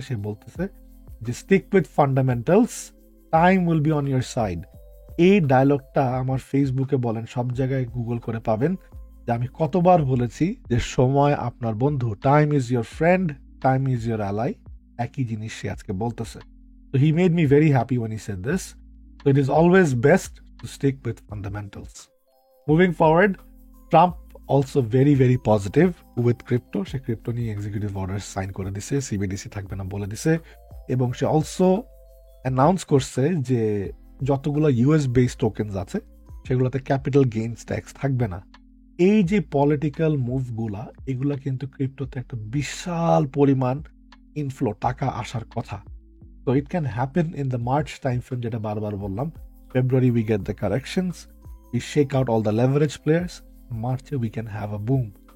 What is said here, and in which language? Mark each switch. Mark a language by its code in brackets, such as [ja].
[bn] সে বলতেছে যে [en] Stick with fundamentals, time will be on your side. [bn] এই ডায়লগটা আমার ফেসবুকে বলেন, সব জায়গায় গুগল করে পাবেন যে আমি কতবার বলেছি যে সময় আপনার বন্ধু, [en] Time is your friend, time is your ally. [bn] একই জিনিস সে আজকে বলতেছে। [en] So he made me very happy when he said this. So it is always best to stick with fundamentals. Moving forward, Trump also very, very positive with crypto. [bn] Say crypto নিয়ে executive order sign করে দিছে, CBDC থাকবে না বলে দিছে। এবং সে also announce করছে যে যতগুলো ইউএস বেসড টোকেনস আছে সেগুলোতে ক্যাপিটাল গেইনস ট্যাক্স থাকবে না। এই যে পলিটিক্যাল মুভগুলা, এগুলা কিন্তু ক্রিপ্টোতে একটা বিশাল পরিমাণ ইনফ্লো, টাকা আসার কথা। [en] So it can happen in the March time frame, [bn] যেটা বারবার বললাম। [en] February we get the corrections, we shake out all the leverage players, March we can have a boom.